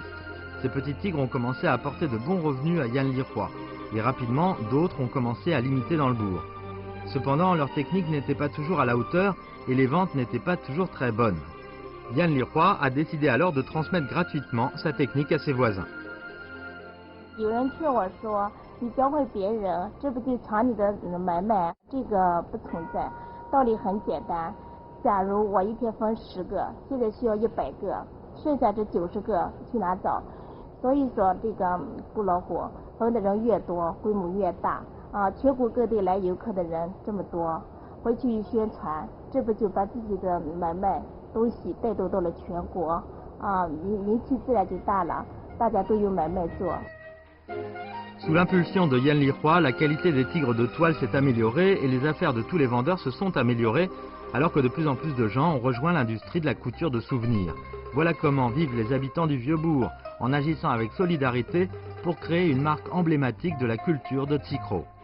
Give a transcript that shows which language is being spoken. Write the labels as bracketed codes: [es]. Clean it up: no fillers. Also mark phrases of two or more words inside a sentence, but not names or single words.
[fr] Ces petits tigres ont commencé à apporter de bons revenus à Yan Li Hua et rapidement d'autres ont commencé à l'imiter dans le bourg. Cependant, leur technique n'était pas toujours à la hauteur et les ventes n'étaient pas toujours très bonnes. Yan Li Hua a décidé alors de transmettre gratuitement sa technique à ses voisins. [zh] 有人劝我说，你教会别人，这不就抢你的买卖？这个不存在，道理很简单。假如我一天分10个，现在需要100个，剩下这90个去哪找？所以说，这个不老虎分的人越多，规模越大啊！全国各地来游客的人这么多，回去一宣传，这不就把自己的买卖东西带动到了全国啊，名气自然就大了，大家都有买卖做。 [fr] Sous l'impulsion de Yan Li Hua, la qualité des tigres de toile s'est améliorée et les affaires de tous les vendeurs se sont améliorées alors que de plus en plus de gens ont rejoint l'industrie de la couture de souvenirs. Voilà comment vivent les habitants du Vieux-Bourg en agissant avec solidarité pour créer une marque emblématique de la culture de Tsikro.